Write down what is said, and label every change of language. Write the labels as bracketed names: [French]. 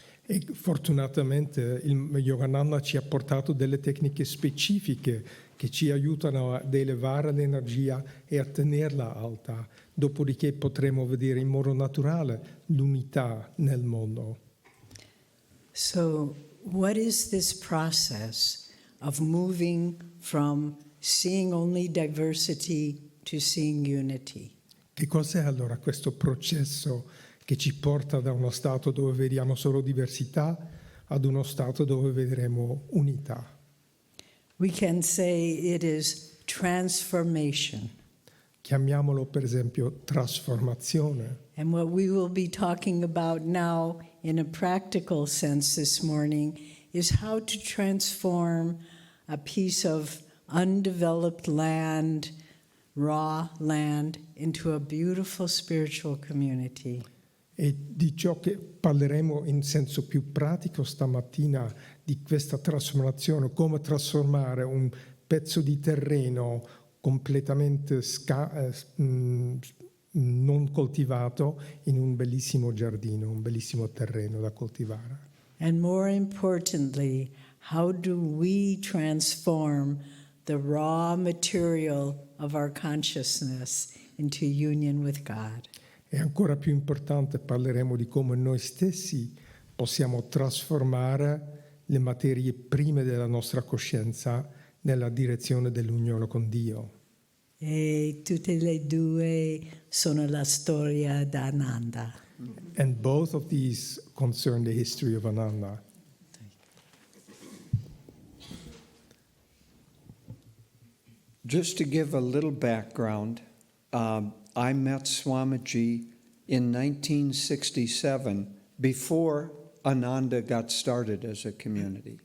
[Italian] E fortunatamente il Yogananda ci ha portato delle tecniche specifiche che ci aiutano ad elevare l'energia e a tenerla alta. Dopodiché potremo vedere in modo naturale l'unità nel mondo. [English] So, what is this process of moving from seeing only diversity to seeing unity? [Italian] Che cos'è allora questo processo che ci porta da uno stato dove vediamo solo diversità ad uno stato dove vedremo unità? [English] We can say it is transformation. [Italian] Chiamiamolo per esempio trasformazione. [English] And what we will be talking about now in a practical sense this morning is how to transform a piece of undeveloped land, raw land, into a beautiful spiritual community. [Italian] E di ciò che parleremo in senso più pratico stamattina, di questa trasformazione, come trasformare un pezzo di terreno completamente non coltivato in un bellissimo giardino, un bellissimo terreno da coltivare. [English] And more importantly, how do we transform the raw material of our consciousness into union with God? [Italian] E ancora più importante, parleremo di come noi stessi possiamo trasformare le materie prime della nostra coscienza nella direzione dell'unione con Dio. E tutte e due sono la storia di Ananda. [English] And both of these concern the history of Ananda. Just to give a little background, I met Swamiji in 1967 before Ananda got started as a community.